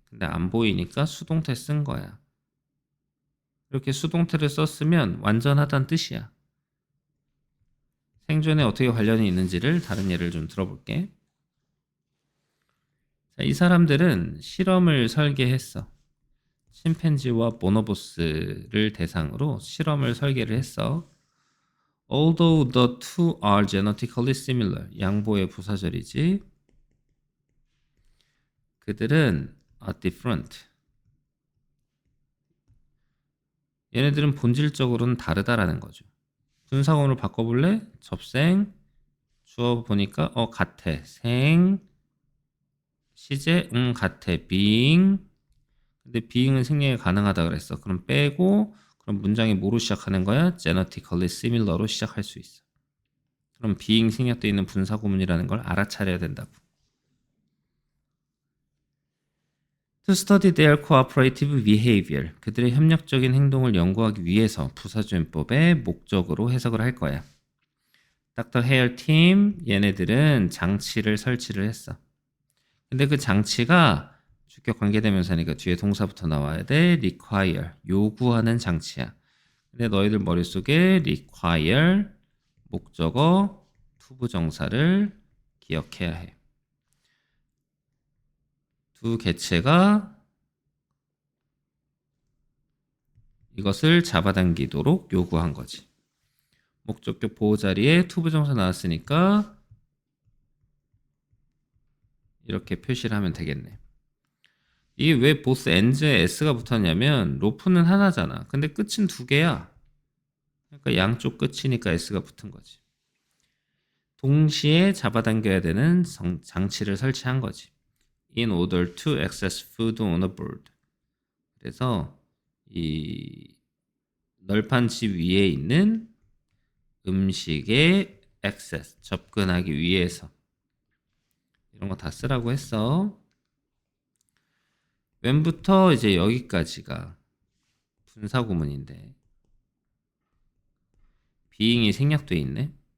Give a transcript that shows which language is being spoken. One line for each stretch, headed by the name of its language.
Korean: 근데 안 보이니까 수동태 쓴 거야. 이렇게 수동태를 썼으면 완전하다는 뜻이야. 생존에 어떻게 관련이 있는지를 다른 예를 좀 들어볼게. 자, 이 사람들은 실험을 설계했어. 침팬지와 보노보스를 대상으로 실험을 설계를 했어.
English: Although the two are genetically similar.
Korean: 양보의 부사절이지. 그들은
English: are different.
Korean: 얘네들은 본질적으로는 다르다라는 거죠. 분사구문으로 바꿔볼래? 접생, 주어 보니까 같아. 생, 시제, 같아. being. 근데 being은 생략이 가능하다 그랬어. 그럼 빼고 그럼 문장이 뭐로 시작하는 거야?
English: genetically similar
Korean: 로 시작할 수 있어. 그럼 being 생략되어 있는 분사구문이라는 걸 알아차려야 된다고.
English: To study their cooperative behavior.
Korean: 그들의 협력적인 행동을 연구하기 위해서 부사주행법의 목적으로 해석을 할 거야.
English: Dr.
Korean: Hale 팀, 얘네들은 장치를 설치를 했어. 근데 그 장치가 주격 관계대명사니까 뒤에 동사부터 나와야 돼. require, 요구하는 장치야. 근데 너희들 머릿속에 require, 목적어, 투부정사를 기억해야 해. 두 개체가 이것을 잡아당기도록 요구한 거지. 목적격 보호 자리에 투부정사 나왔으니까 이렇게 표시를 하면 되겠네. 이게 왜 보스 엔즈에 s가 붙었냐면 로프는 하나잖아. 근데 끝은 두 개야. 그러니까 양쪽 끝이니까 s가 붙은 거지. 동시에 잡아당겨야 되는 장치를 설치한 거지.
English: In order to access food on a bird.
Korean: 그래서 이 널판지 위에 있는 음식에 access, 접근하기 위해서 이런 거 다 쓰라고 했어. when부터 이제 여기까지가 분사구문인데 being이 생략돼 있네.